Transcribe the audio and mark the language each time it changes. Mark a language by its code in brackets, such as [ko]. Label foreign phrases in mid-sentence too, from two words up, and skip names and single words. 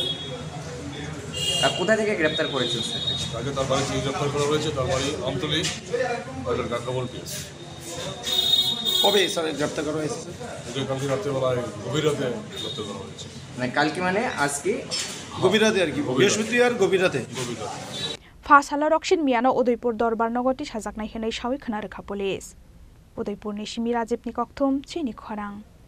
[bn] কোথা থেকে গ্রেপ্তার করেছেন? তাকে তার বাড়ি থেকে গ্রেপ্তার করা হয়েছে, তার বাড়ি আমতলি কাকরাবন পিএস। কবে স্যার গ্রেপ্তার করা হয়েছে? কালকে রাত্রেবেলায় গভীর রাতে গ্রেপ্তার করা হয়েছে। মানে কালকে মানে আজকে গভীর রাতে আর কি, বৃহস্পতিবার গভীর রাতে। [trp] फासाला रक्षित मियानो उदयपुर दरबार नगरति साजाकनाय हनै सावै खोनारखा पुलिस उदयपुरनि सिमी राजीवनि कक्थुम चिनि खरां।